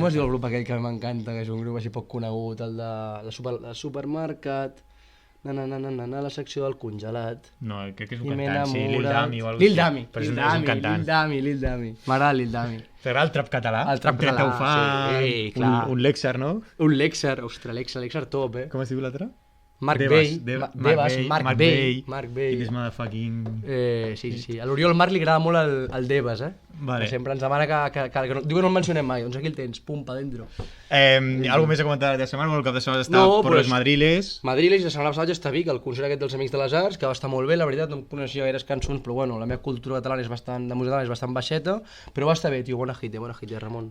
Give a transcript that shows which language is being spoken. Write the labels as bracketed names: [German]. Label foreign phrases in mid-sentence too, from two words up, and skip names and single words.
[Catalan] Com es diu el grup aquell que m'encanta, que és un grup així poc conegut, el de supermercat... la secció del congelat. No, crec que és un cantant, sí, Lil Dami o alguna cosa. Lil Dami, però és un cantant. Lil Dami. M'agrada Lil Dami. T'agrada el trap català? El trap català, sí, clar. Un Lexar, no? Un Lexar, ostres, Lexar top, Com es diu l'altre? Marc Bey. [English] It is motherfucking... [Catalan] Sí. A l'Oriol Marc li agrada molt el Devas, Vale. Que sempre ens demana que no, diu que no el mencionem mai, doncs aquí el tens, pum, [Spanish] pa dentro. [Catalan] Algo més a comentar de setmana? Bueno, el cap de setmana està per [Spanish] los Madriles. [Catalan] Madriles, la setmana passada ja està a Vic, el concert aquest dels Amics de les Arts, que va estar molt bé, la veritat, no em coneixia gaires cançons, però bueno, la meva cultura catalana de música catalana és bastant baixeta, però va estar bé, tio, bona hit, Ramon.